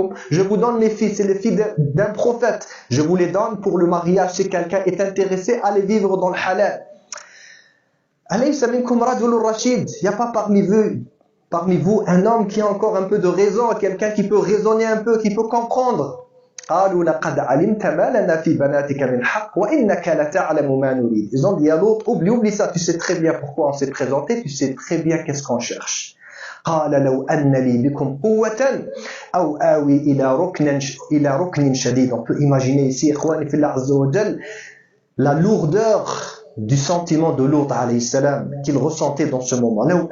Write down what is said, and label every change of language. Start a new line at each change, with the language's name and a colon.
French: Je vous donne mes filles, c'est les filles d'un prophète. Je vous les donne pour le mariage si quelqu'un est intéressé à les vivre dans le halal. Il n'y a pas parmi vous un homme qui a encore un peu de raison, quelqu'un qui peut raisonner un peu, qui peut comprendre.
Arabic: قالوا لقد علمت ما لنا في بناتك من حق وإنك لتعلم ما نريد.
French: Ils ont dit à l'autre, oublie ça, tu sais très bien pourquoi on s'est présenté, tu sais très bien qu'est-ce qu'on cherche.
Arabic: قال لو أن لي بكم قوة أو آوي إلى ركن شديد.
French: On peut imaginer ici,
Arabic: إخواني في الله عز وجل,
French: la lourdeur du sentiment de Lut alayhi salam qu'il ressentait dans ce moment.